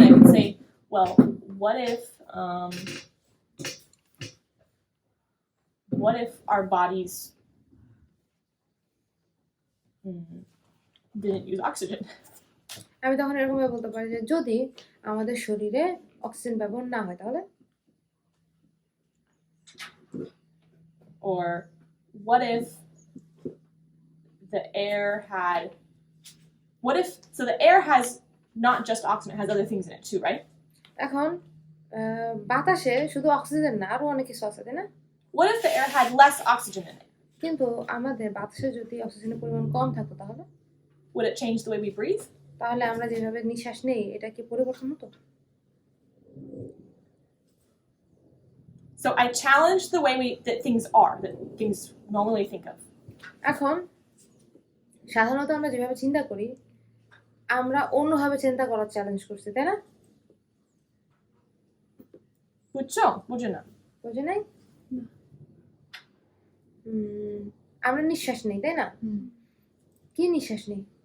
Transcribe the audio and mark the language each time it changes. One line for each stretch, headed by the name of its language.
English: I could say, well, what if our bodies didn't use oxygen?
Bangla: আমি তখন এরকম ভাবে বলতে পারি যে যদি আমাদের শরীরে অক্সিজেন ব্যবহার না হয় তাহলে,
English: Or what if the air had, so the air has not just oxygen, it has other things in it too, right?
Bangla: এখন বাতাসে শুধু অক্সিজেন না আরো অনেক কিছু আছে তাই না?
English: What if the air had less oxygen in it?
Bangla: কিন্তু আমাদের বাতাসে যদি অক্সিজেনের পরিমাণ কম থাকতো তাহলে
English: Would it change the way we breathe?
Bangla: তাহলে আমরা যেভাবে নিঃশ্বাস নেই এটা কি পরিবর্তন হতো?
English: So I challenge the way that things are, that things normally think of.
Bangla: এখন সাধারণত আমরা যেভাবে চিন্তা করি আমরা অন্যভাবে চিন্তা করার চ্যালেঞ্জ করছি তাই না? বুঝছো? বুঝো না? বুঝে নাই? আমরা নিঃশ্বাস নেই তাই না? কি নিঃশ্বাস নেই?